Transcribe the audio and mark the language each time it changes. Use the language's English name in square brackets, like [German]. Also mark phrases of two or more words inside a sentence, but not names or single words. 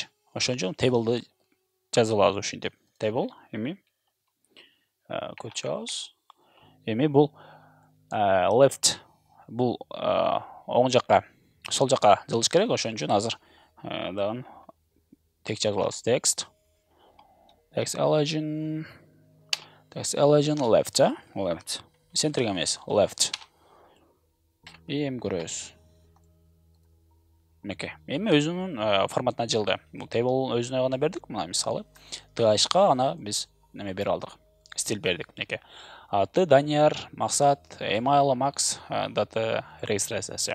[Kyrgyz] Ошон үчүн tablды жазып алабыз ушинтип. Table, эми код чабабыз. Эми бул left, бул оң жакка, сол жакка жылыш керек, ошон үчүн азыр дагы тек жазып алабыз. [English] Text elegant left, left. [Kyrgyz] Centerге эмес, left. Эми көрөбүз. Мынакей. Эми өзүнүн форматына жылды. Бул table өзүнө гана бердик, мына мисалы. th-га ана биз неме бере алдык. Стиль бердик, мынакей. Аты Данияр, максат, email Max, дата регистрациясы.